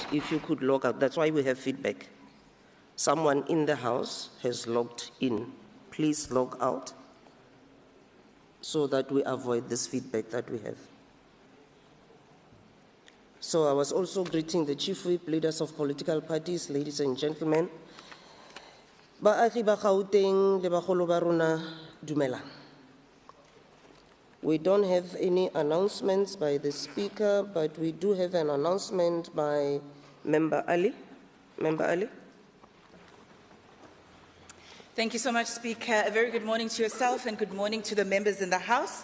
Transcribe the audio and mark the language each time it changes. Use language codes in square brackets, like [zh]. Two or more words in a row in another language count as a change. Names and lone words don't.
[en] If you could log out, that's why we have feedback. Someone in the House has logged in. Please log out so that we avoid this feedback that we have. So I was also greeting the Chief Whip, leaders of political parties, ladies and gentlemen. [tn] Baagi ba Gauteng le bagolo ba rona, dumelang. [en] We don't have any announcements by the Speaker, but we do have an announcement by Member Ali. Member Ali. Thank you so much, Speaker. A very good morning to yourself and good morning to the members in the House.